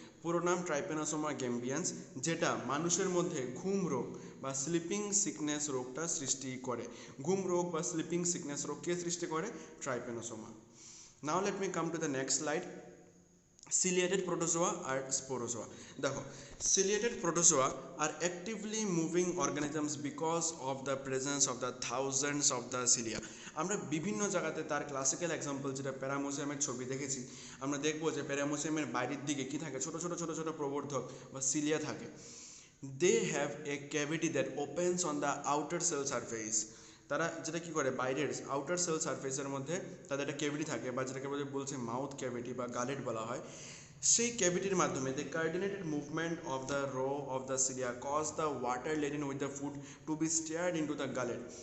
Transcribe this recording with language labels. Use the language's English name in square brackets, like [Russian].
[Bangla] পুরো নাম ট্রাইপেনোসোমা গ্যাম্বিয়ান্স, যেটা মানুষের মধ্যে ঘুম রোগ বা স্লিপিং সিকনেস রোগটা সৃষ্টি করে। ঘুম রোগ বা স্লিপিং সিকনেস রোগ কে সৃষ্টি করে, ট্রাইপেনোসোমা। [English] Now let me come to the next slide, ciliated protozoa আর sporozoa. দেখো, ciliated protozoa are actively moving organisms because of the presence of the thousands of the cilia. [Bangla] আমরা বিভিন্ন জায়গাতে তার ক্লাসিক্যাল এক্সাম্পল যেটা প্যারামোসিয়ামের ছবি দেখেছি, আমরা দেখবো যে প্যারামোসিয়ামের বাইরের দিকে কি থাকে, ছোট ছোট প্রবর্ধক বা সিলিয়া থাকে। [English] They have a cavity that opens on the outer cell surface. [Bangla] তারা যেটা কি করে, বাইরের আউটার সেল সারফেসের মধ্যে তাদের একটা ক্যাভিটি থাকে, বা যেটাকে বলছে মাউথ ক্যাভিটি বা গালেট বলা হয়। সেই ক্যাভিটির মাধ্যমে [English] The coordinated movement of the row of the cilia cause the water laden with the food to be steered into the gullet.